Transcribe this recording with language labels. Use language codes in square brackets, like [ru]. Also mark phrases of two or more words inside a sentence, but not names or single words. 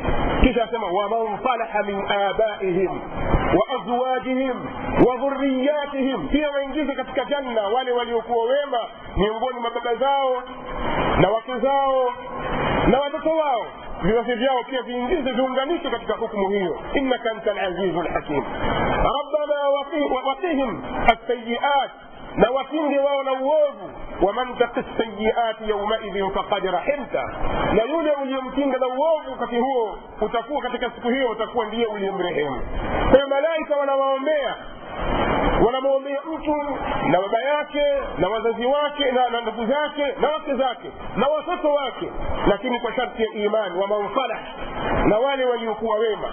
[sw] Kisha asema [ar] ومن صلح من آبائهم وأزواجهم وذرياتهم, [sw] pia waingize katika janna wale waliokuwa wema miongoni mwa baba zao na wake zao na watoto wao, vizazi vyao pia viingize, viunganishwe katika hukumu hiyo. [ar] إنك أنت العزيز الحكيم. ربنا وقهم السيئات, [sw] na wakinge wao na uovu. [ar] ومن تق السيئات يومئذ فقد رحمته, [sw] na yule uliyemkinga na uovu wakati huo, utakuwa katika siku hiyo utakuwa ndiye uliyemrehemu. Kwa malaika wanamwombea mtu na baba yake na wazazi wake na ndugu zake na wake zake na watoto wake, lakini kwa sharti ya imani, wa manfalah, na wale waliokuwa wema.